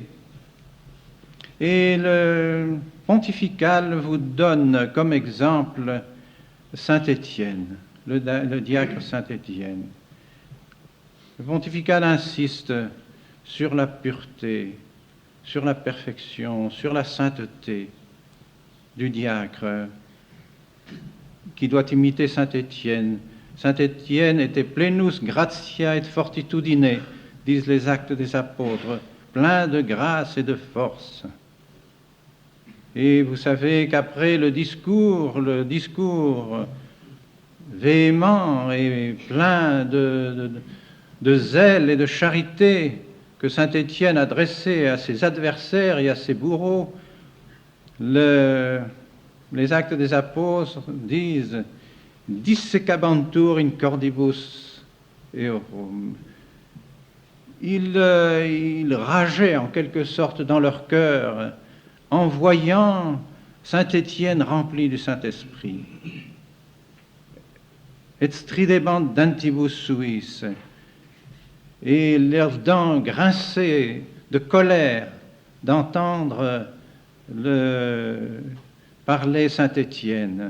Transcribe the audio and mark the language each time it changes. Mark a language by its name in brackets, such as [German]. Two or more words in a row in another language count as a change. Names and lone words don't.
[French] Et le pontifical vous donne comme exemple Saint Étienne, le diacre Saint Étienne. Le pontifical insiste sur la pureté, sur la perfection, sur la sainteté du diacre qui doit imiter Saint Étienne. Saint Étienne était [Latin] plenus gratia et fortitudine, [French] disent les Actes des Apôtres, plein de grâce et de force. Et vous savez qu'après le discours véhément et plein de zèle et de charité que Saint Étienne adressait à ses adversaires et à ses bourreaux, les Actes des Apôtres disent « [Latin] dissecabantur in cordibus eorum ». [French] Ils rageaient en quelque sorte dans leur cœur en voyant Saint Étienne rempli du Saint-Esprit. [Latin] Et stridebant dentibus suis, [French] et leurs dents grinçaient de colère d'entendre parler Saint Étienne.